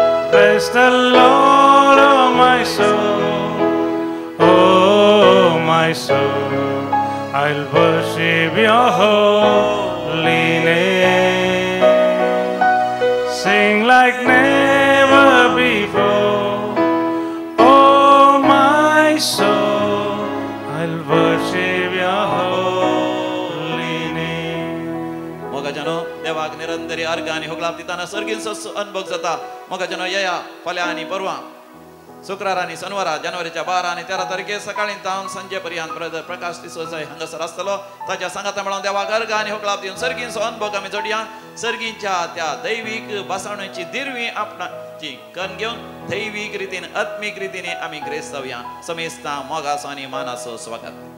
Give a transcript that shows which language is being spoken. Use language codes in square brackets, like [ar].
[en] Bless the Lord, my soul, oh my soul, I'll worship your holy name, sing like never before, oh my soul, I'll worship your holy name. [gom] मोगा जनो देवाक निरंतरी अर्घ आनी होगलाप दिताना सर्गीन अनुभव जाता. मोगा जनो येया फाल्यां आनी परवां शुक्रार आनी शनिवारा जानेवारीच्या 12 आनी 13 तारखे सकाळी तावन सांजे पर्यंत ब्रदर प्रकाश डिसोजा हांगासर आसतलो. ताच्या सांगाता मेळोन देवाक अर्घ आनी होगलाप दिवन सर्गींचो अनुभव आमी जोडया. सर्गींच्या त्या दैवीक भासावणेची दिरवी आपणाची कण घेवन दैवीक रितीन आत्मीक रितीने आमी ग्रेस जावया. समेस्ता मोगासो आनी मानासो स्वागत.